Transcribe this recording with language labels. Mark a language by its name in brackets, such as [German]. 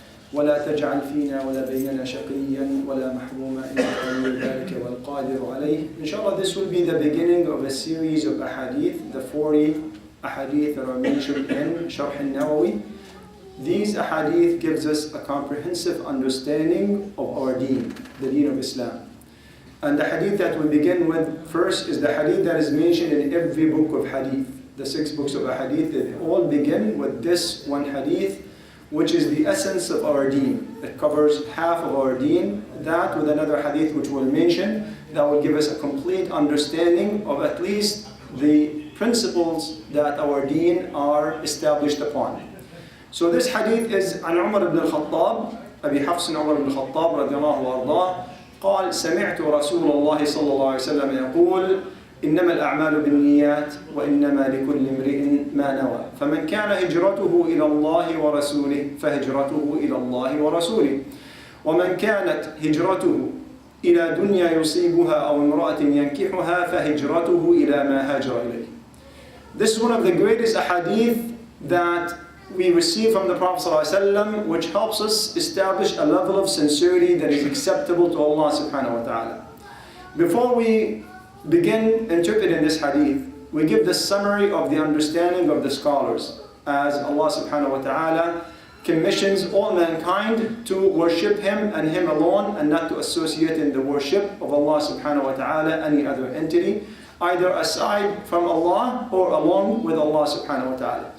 [Arabic] ولا تجعل فينا ولا بيننا شقيا ولا محروما إنك ولي ذلك والقادر عليه. [English] Inshallah, this will be the beginning of a series of ahadith, the 40 ahadith that are mentioned in Sharh al-Nawawi. These ahadith gives us a comprehensive understanding of our deen, the deen of Islam. And the hadith that we begin with first is the hadith that is mentioned in every book of hadith. The 6 books of ahadith, they all begin with this one hadith, which is the essence of our deen. It covers half of our deen. That with another hadith which we'll mention, that will give us a complete understanding of at least the principles that our deen are established upon. So this hadith is [Arabic] عن عمر بن الخطاب أبي حفص عمر بن الخطاب رضي الله وأرضاه قال سمعت رسول الله صلى الله عليه وسلم يقول إنما الأعمال بالنيات وإنما لكل امرئ ما نوى فمن كان هجرته إلى الله ورسوله فهجرته إلى الله ورسوله ومن كانت هجرته إلى دنيا يصيبها أو امرأة ينكحها فهجرته إلى ما هاجر إليه. [English] This is one of the greatest ahadith that we receive from the Prophet ﷺ, which helps us establish a level of sincerity that is acceptable to Allah subhanahu wa ta'ala. Before we begin interpreting this hadith, we give the summary of the understanding of the scholars, as Allah subhanahu wa ta'ala commissions all mankind to worship Him and Him alone, and not to associate in the worship of Allah subhanahu wa ta'ala any other entity, either aside from Allah or along with Allah subhanahu wa ta'ala.